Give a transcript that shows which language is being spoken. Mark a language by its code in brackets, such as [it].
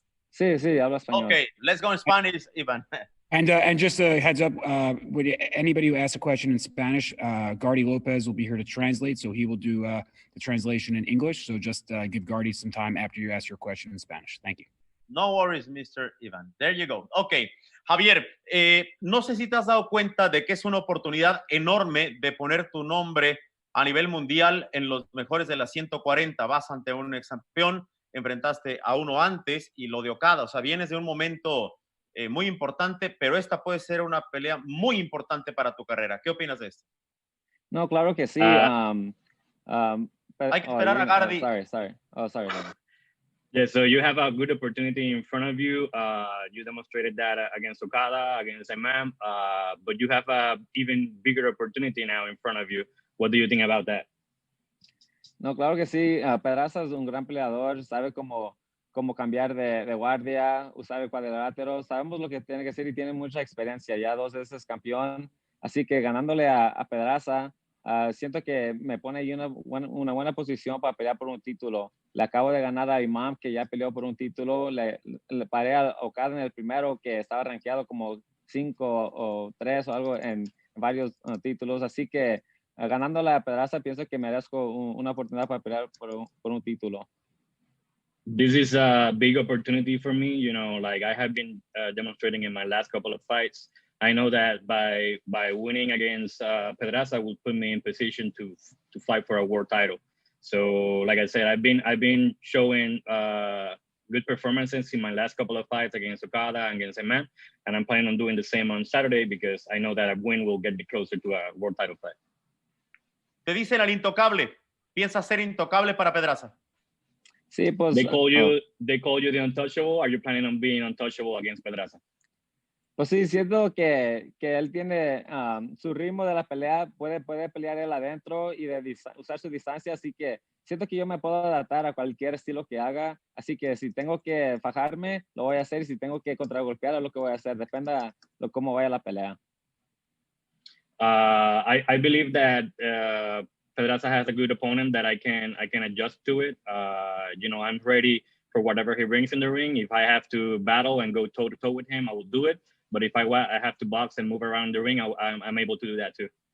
[es] Sí, hablo español. [en] Okay, let's go in Spanish, Ivan. And just a heads up, anybody who asks a question in Spanish, Gardy Lopez will be here to translate, so he will do the translation in English. So just give Gardy some time after you ask your question in Spanish. Thank you. No worries, Mr. Ivan. There you go. [es] Ok, Javier, no sé si te has dado cuenta de que es una oportunidad enorme de poner tu nombre a nivel mundial en los mejores de las 140. Vas ante un ex campeón, enfrentaste a uno antes y lo de Okada. O sea, vienes de un momento muy importante, pero esta puede ser una pelea muy importante para tu carrera. ¿Qué opinas de esto? No, claro que sí. Hay que esperar a Gardy. [en] Sorry. Yeah, so you have a good opportunity in front of you. You demonstrated that against Okada, against Imam, but you have a even bigger opportunity now in front of you. What do you think about that? [es] No, claro que sí. Pedraza es un gran peleador, sabe cómo cambiar de guardia, usar el cuadrilátero. Sabemos lo que tiene que hacer y tiene mucha experiencia. Ya 2 veces campeón. Así que ganándole a Pedraza, siento que me pone ahí una buena posición para pelear por un título. Le acabo de ganar a Imam, que ya peleó por un título. Le paré a Okada en el primero, que estaba rankeado como 5 o 3 o algo en varios títulos. Así que ganándole a Pedraza, pienso que merezco una oportunidad para pelear por un título. [en] This is a big opportunity for me. You know, like I have been demonstrating in my last couple of fights. I know that by winning against Pedraza will put me in position to fight for a world title. So, like I said, I've been showing good performances in my last couple of fights against Okada and against Imam, and I'm planning on doing the same on Saturday because I know that a win will get me closer to a world title fight. [es] Te dicen al intocable. ¿Piensas ser intocable para Pedraza? Sí, pues. [en] They call you the Untouchable. Are you planning on being untouchable against Pedraza? [es] Pues sí, siento que él tiene su ritmo de la pelea, puede pelear él adentro y usar su distancia, así que siento que yo me puedo adaptar a cualquier estilo que haga, así que si tengo que fajarme, lo voy a hacer, y si tengo que contragolpear, es lo que voy a hacer, depende de cómo vaya la pelea. [en] I believe that Pedraza has a good opponent that I can adjust to it. You know, I'm ready for whatever he brings in the ring. If I have to battle and go toe to toe with him, I will do it. But if I have to box and move around the ring, I'm able to do that too.